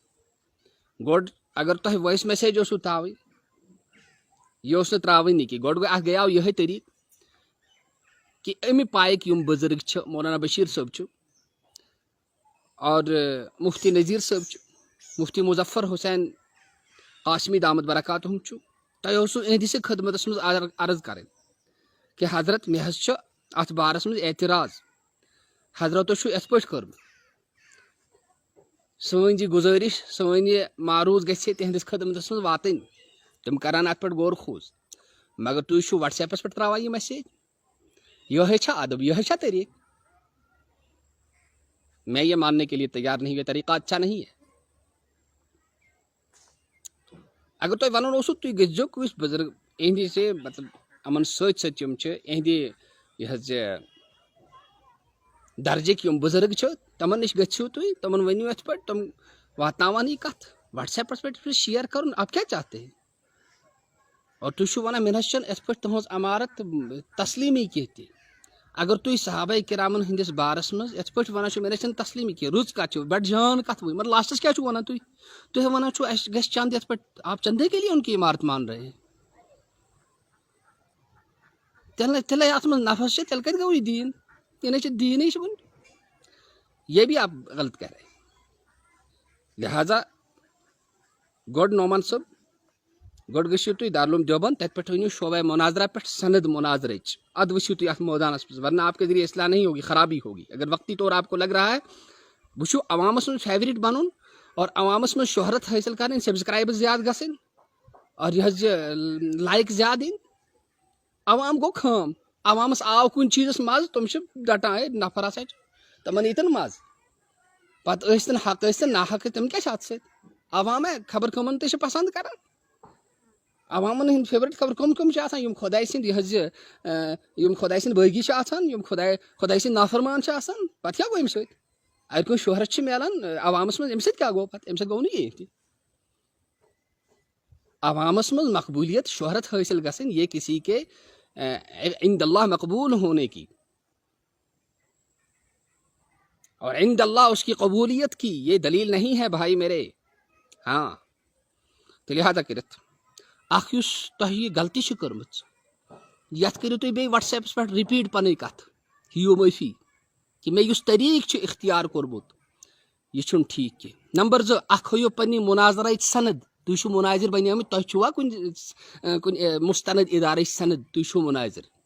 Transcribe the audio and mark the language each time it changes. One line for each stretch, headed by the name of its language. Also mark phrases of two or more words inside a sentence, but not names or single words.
Kashmiri: گۄڈٕ اگر تۄہہِ
English: voice message
Kashmiri: اوسوٕ تھاوٕنۍ، یہِ اوس نہٕ ترٛاوٕنی کینٛہہ. گۄڈٕ اکھ گٔیاو یِہوے طریٖقہٕ کہِ اَمہِ پایِک یِم بُزرگ چھِ، مولانا بشیٖر صٲب چھُ اور مفتی نذیٖر صٲب چھُ، مفتی مظفر حسین قاسمی
Arabic: دامت برکاتہم
Kashmiri: چھُ، تۄہہِ اوسوٕ یِہنٛدِس خدمتس منٛز عرض کرٕنۍ کہِ حضرت مےٚ حظ چھُ اتھ بارس منٛز اعتراض. حضرتو چھُ یِتھ پٲٹھۍ کوٚرمُت، سٲنۍ یہِ گُزٲرِش، سٲنۍ یہِ معروض گژھِ تِہنٛدِس خدمتس منٛز واتٕنۍ. تِم کرن اتھ پٮ۪ٹھ غور خوض، مگر تُہۍ چھِو وٹس ایپس پٮ۪ٹھ ترٛاوان یہِ میسیج. یِہوے چھا ادب، یِہوے چھا طریٖقہٕ؟
Urdu: میں یہ ماننے کے لیے تیار نہیں، یہ طریقہ اچھا نہیں ہے.
Kashmiri: اگر تۄہہِ ونُن اوسوٕ تُہۍ گٔژھۍزیو کٲنٛسہِ بُزرگ یِہنٛدِ مطلب یِمن سۭتۍ سۭتۍ یِم چھِ یِہنٛدِ یہِ حظ یہِ درجٕکۍ یِم بُزرگ چھِ، تِمن نِش گٔژھِو تُہۍ، تِمن ؤنِو یِتھ پٲٹھۍ، تِم واتناون یہِ کتھ. وٹس ایپس پٮ۪ٹھ شیر کرُن،
Urdu: اب کیا چاہتے ہیں؟
Kashmiri: اور تُہۍ چھِو ونان مےٚ نہ چھنہٕ یِتھ پٲٹھۍ تُہنٛز عمارت تسلیٖمی کینٛہہ تہِ. اگر تُہۍ صحابہ کرامن ہٕنٛدِس بارس منٛز یِتھ پٲٹھۍ ونان چھِو مےٚ نہ چھنہٕ تسلیٖمی کینٛہہ، رٕژ کتھ چھِ، بڑٕ جان کتھ ؤنۍ، مگر لاسٹس کیٛاہ چھِو ونان تُہۍ؟ تُہۍ ونان چھِو اَسہِ گژھِ چند یِتھ پٲٹھۍ،
Urdu: آپ چندے کے لیے ان کی عمارت مان رہے ہیں.
Kashmiri: تیٚلے اتھ منٛز نفس چھِ، تیٚلہِ کتہِ گوٚو یہِ دیٖن؟ یہِ نَے چھِ دیٖنٕے چھِ وۄنۍ.
Urdu: یہ بھی آپ غلط کر رہے ہیں.
Kashmiri: لہٰذا گۄڈٕ نعمان صٲب، گۄڈٕ گٔژھِو تُہۍ دارالعلوم دیوبند، تتہِ پٮ۪ٹھ أنِو شعبہ مُناظرہ پٮ۪ٹھ سند مُناظرٕچ، ادٕ ؤسِو تُہۍ اتھ مٲدانس منٛز،
Urdu: ورنہ آپ کے ذریعے اصلاح نہیں ہوگی، خرابی ہوگی. اگر وقتی طور آپ کو لگ رہا ہے
Kashmiri: بہٕ چھُ عوامس منٛز فیورٹ بنُن اور عوامس منٛز شہرت حٲصِل کرٕنۍ، سبسکرایبٕز زیادٕ گژھٕنۍ اور یہِ حظ یہِ لایک زیادٕ یِنۍ، عوام گوٚو خام. عوامس آو کُنہِ چیٖزس مزٕ، تِم چھِ ڈٹان ہے نفر ہسا چھِ، تِمن ییٖتن مزٕ، پتہٕ ٲسۍتن حق ٲسۍتن نا حق، تِم کیٛاہ چھِ اتھ سۭتۍ؟ عوام ہے خبر کٕمن تہِ چھِ پسنٛد کران. عوامن ہند فیورٹ خبر کم کم چھ آسان یم خداے سند یم خداے سند بٲغی چھ آسان یم خداے سند نافرمان چھ آسان پتہ کیا گوٚو امہِ سۭتۍ اگر کُنہِ شہرت چھ میلان عوامس منٛز امہِ سۭتۍ کیا گوٚو پتہٕ امہِ سۭتۍ گوٚو نہٕ کینٛہہ تہِ عوامس منٛز مقبولیت شہرت حٲصل گژھٕنۍ
Urdu: یہ کسی کے عند اللہ مقبول ہونے کی اور عند اللہ اس کی قبولیت کی یہ دلیل نہیں ہے بھائی میرے.
Kashmiri: ہاں تو لہذا کرت اخ یس تہ یہ غلطی چھ کٔرمٕژ یتھ کٔرِو تُہۍ بیٚیہِ وٹس ایپس پٮ۪ٹھ رِپیٖٹ پنٕنۍ کتھ ہیو معٲفی کہ مےٚ یُس طریٖقہٕ چھُ اختیار کوٚرمُت یہ چھُنہٕ ٹھیٖک کینٛہہ. نمبر 2 اکھ ہٲیِو پننہِ مناظرٕچ سند تُہۍ چھِو مناظر بنیمٕتۍ تۄہہِ چھُوا کُنہِ مستند ادارٕچ سند تُہۍ چھِو مناظر